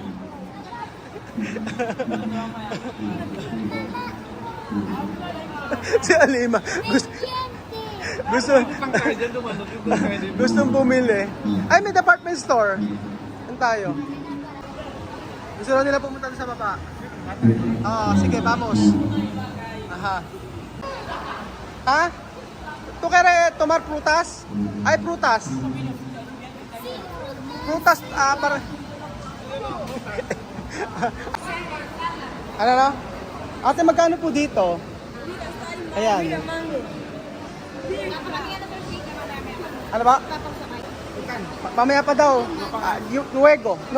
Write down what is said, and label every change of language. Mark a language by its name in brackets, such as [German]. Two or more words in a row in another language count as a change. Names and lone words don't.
[Filipino] Si Alima gustong bumili. Ay, may department store. Saan tayo? Gusto na nila pumunta sa baba. Sige, [Spanish] vamos. Aha. [Filipino] Ha? [Spanish] ¿Tú quieres tomar frutas? Hay frutas. Frutas para... [Filipino] Ano na? Ate, magkano po dito? Ayan. Ano ba? Mamaya pa daw. Luego.